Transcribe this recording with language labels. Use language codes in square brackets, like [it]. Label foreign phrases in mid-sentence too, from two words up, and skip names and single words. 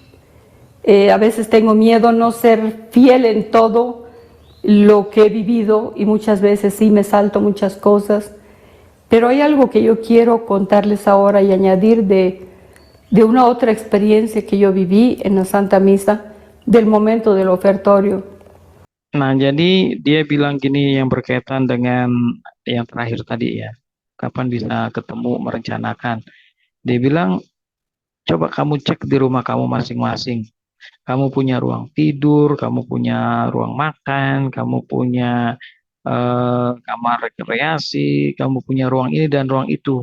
[es] A veces tengo miedo no ser fiel en todo lo que he vivido y muchas veces sí me salto muchas cosas. Pero hay algo que yo quiero contarles ahora y añadir de una otra experiencia que yo viví en la Santa Misa del momento del ofertorio. [id] Nah, jadi dia bilang gini yang berkaitan dengan yang terakhir tadi ya. Kapan bisa ketemu merencanakan. Dia bilang, coba kamu cek di rumah kamu masing-masing. Kamu punya ruang tidur, kamu punya ruang makan, kamu punya kamar rekreasi, kamu punya ruang ini dan ruang itu.